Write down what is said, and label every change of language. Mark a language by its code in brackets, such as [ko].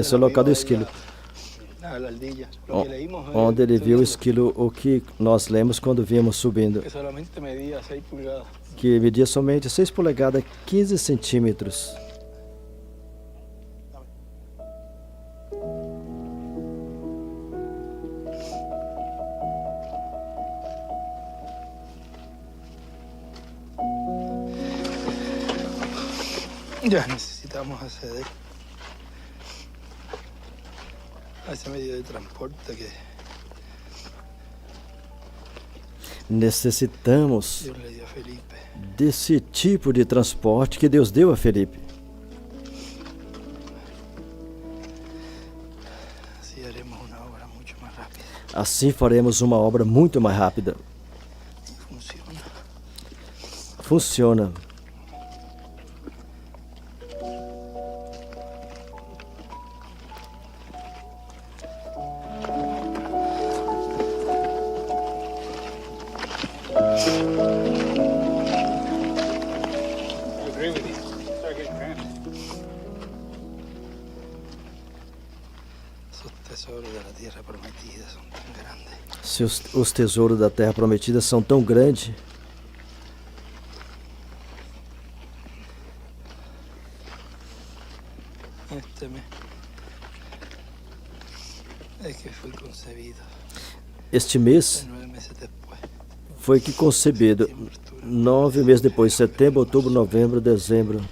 [pt] Esse é o local do esquilo. [es] Ah, la ardilla. Lo que leímos [pt] Onde ele viu o [es] subiendo, [pt] esquilo, o que nós lemos quando víamos subindo. [es] que solamente medía 6 pulgadas. [pt] Que media somente 6 polegadas, 15 centímetros. [es] Ya necesitamos acceder a ese medio de transporte que [pt] Necessitamos [es] Dios le dio a Felipe. [pt] desse tipo de transporte que Deus deu a Felipe. [es] Así haremos una obra mucho más rápida [pt] Assim faremos uma obra muito mais rápida. [es] y funciona. [pt] funciona. [en] I agree with you. Start getting cramped. [es] Esos tesoros de la tierra prometida son tan grandes. [pt] Se os tesouros da Terra Prometida são tão grandes, [es] Este mes es que fui concebido. [pt] este mês [es] 9 meses después. [pt] foi que concebido. 9 meses depois, setembro, outubro, novembro, dezembro,